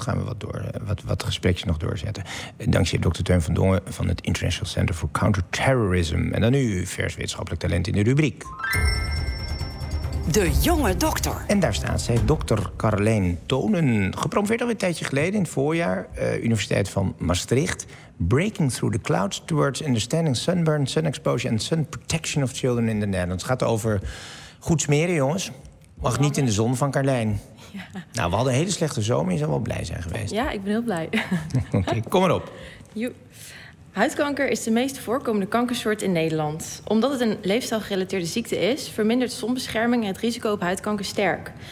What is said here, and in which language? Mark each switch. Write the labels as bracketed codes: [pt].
[nl] Gaan we wat gesprekjes nog doorzetten. Dankzij dokter Teun van Dongen van het International Center for Counterterrorism. En dan nu vers wetenschappelijk talent in de rubriek. De jonge dokter. En daar staat zij, dokter Carlijn Tonen. Gepromoveerd al een tijdje geleden in het voorjaar. Universiteit van Maastricht. [en] Breaking through the clouds towards understanding sunburn, sun exposure and sun protection of children in the Netherlands. [nl] Het gaat over goed smeren, jongens. Mag niet in de zon van Carlijn. Ja. Nou, we hadden een hele slechte zomer. Je zou wel blij zijn geweest. Ja, ik ben heel blij. Oké, kom maar op. Huidkanker is de meest voorkomende kankersoort in Nederland. Omdat het een leefstijlgerelateerde ziekte is, vermindert zonbescherming het risico op huidkanker sterk.